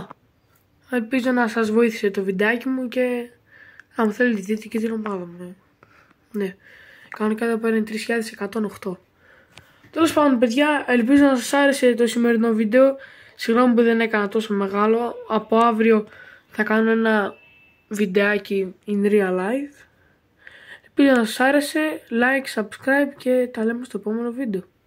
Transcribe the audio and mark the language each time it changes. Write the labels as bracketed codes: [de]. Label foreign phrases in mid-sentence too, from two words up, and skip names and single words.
[el] Ελπίζω να σας βοήθησε το βιντεάκι μου και αν θέλετε δείτε και την ομάδα μου. Ναι, κανονικά εδώ πέρα είναι 3108. Τέλος πάντων παιδιά, ελπίζω να σας άρεσε το σημερινό βίντεο. Συγγνώμη που δεν έκανα τόσο μεγάλο. Από αύριο θα κάνω ένα βιντεάκι [en] in real life. [el] Ελπίζω να σας άρεσε. [en] Like, subscribe [el] και τα λέμε στο επόμενο βίντεο.